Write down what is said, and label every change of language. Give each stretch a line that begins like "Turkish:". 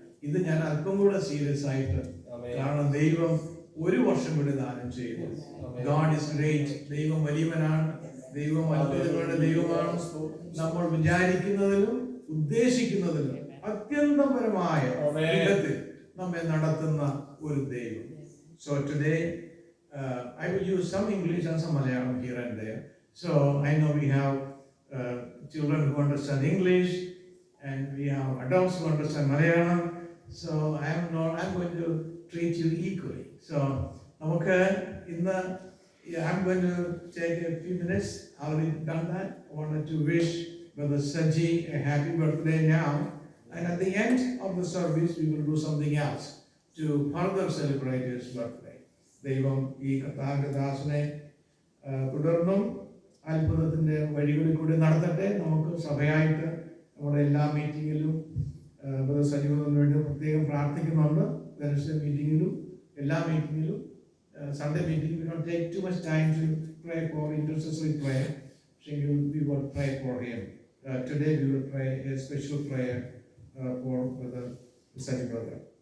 Malayalam: ഇത് ഞാൻ അല്പം കൂടെ സീരിയസ് ആയിട്ട്, കാരണം ദൈവം ഒരു വർഷം കൂടി ദാനം ചെയ്തു.
English: God is great.
Malayalam: ദൈവം വലിയവനാണ്. ദൈവം അത്ഭുതങ്ങളുടെ ദൈവമാണ്. നമ്മൾ വിചാരിക്കുന്നതിലും ഉദ്ദേശിക്കുന്നതിലും അത്യന്തപരമായ വിധത്തിൽ നമ്മെ നടത്തുന്ന ഒരു ദൈവം.
English: So today I will use some English and some Malayalam here and there. So I know we have children who understand English and we have adults who understand Malayalam. So I'm going to treat you equally. So
Malayalam: നമുക്ക് ഇന്ന്
English: I'm going to take a few minutes. Already done that. I wanted to wish Brother Saji a happy birthday now. And at the end of the service, we will do something else to further celebrate his birthday.
Malayalam: ദൈവം ഈ കർത്താവിന്റെ ദാസനെ തുടർന്നും അത്ഭുതത്തിന്റെ വഴികളിൽ കൂടി നടത്തട്ടെ. നമുക്ക് സഭയായിട്ട് നമ്മുടെ എല്ലാ മീറ്റിങ്ങിലും ബ്രദർ സജീവന് വേണ്ടി പ്രത്യേകം പ്രാർത്ഥിക്കുന്നുണ്ട്. വെനസ്ഡേ മീറ്റിങ്ങിലും എല്ലാ മീറ്റിങ്ങിലും
English: Sunday meeting, we don't take too much time to pray for intercessory prayer. We will pray for him. Today we will pray a special prayer for Brother Saji brother.